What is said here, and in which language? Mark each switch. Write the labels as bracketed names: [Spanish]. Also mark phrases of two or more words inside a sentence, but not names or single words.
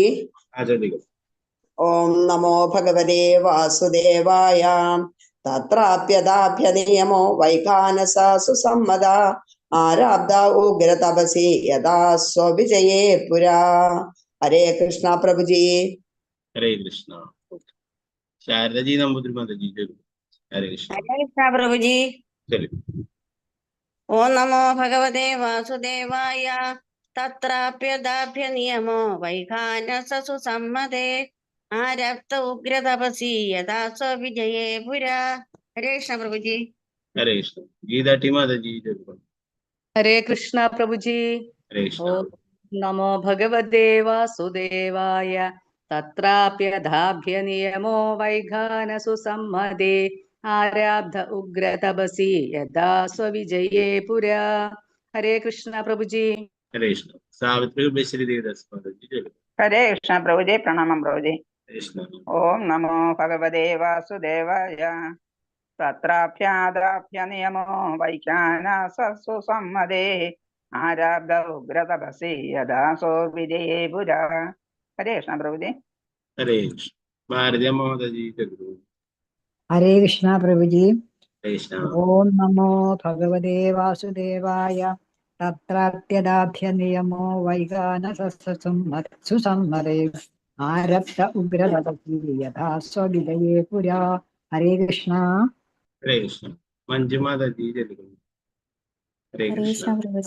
[Hindi] अच्छा देखो। [Sanskrit] ओम नमो भगवते वासुदेवाय। तत्राप्यदाप्य नियमो वैखानससु सम्मदा आरब्ध उग्र तपसि यदा स्वविजये पुरा। [Hindi] हरे कृष्णा प्रभु जी। हरे कृष्ण। शारदा जी नंबूद्री माता जी चलो। हरे कृष्ण। हरे कृष्ण प्रभु जी। चलो। [Sanskrit] ओम नमो भगवते वासुदेवाय। तत्राप्यदाभ्य नियमो वैखानससु सम्मदे आरब्ध उग्र तपसि यदा स्वविजये पुरा। [Hindi] हरे कृष्ण प्रभु जी। हरे कृष्ण। गीता टी माता जी चलो। हरे कृष्ण प्रभु जी। हरे कृष्ण। [Sanskrit] ओम नमो भगवते वासुदेवाय। तत्राप्यदाभ्य नियमो वैखानसु सम्मदे आरब्ध उग्र तपसि यदा स्वविजये पुरा। [Hindi] हरे कृष्ण प्रभु जी। हरे कृष्ण। सावित्री बेश्री देवदास माता जी चलो। हरे कृष्ण प्रभु जी। प्रणाम प्रभु जी। कृष्ण। [Sanskrit] ओम नमो भगवते वासुदेवाय। तत्राप्यादाप्य नियमो वैखानससु सम्मदे आरब्ध उग्र तपसि यदा स्वविजये पुरा। [Hindi] हरे कृष्ण प्रभु जी। हरे कृष्ण। भारतीय माता जी चलो। हरे कृष्णा प्रभु जी। हरे कृष्ण। [Sanskrit] ओम नमो भगवते वासुदेवाय। തത്രാത്യദാഭ്യനിയമോ വൈകാനസസുസമ്മതേ ആരബ്ധ ഉഗ്രതപസി യഥാ സ്വവിജയേ പുരാ. [Malayalam] ഹരേ കൃഷ്ണ. ഹരേ കൃഷ്ണ. മഞ്ജുമാതാജി ചൊല്ലിക്കൊള്ളു. ഹരേ ഹരേ കൃഷ്ണ. കൃഷ്ണ പ്രഭുജി.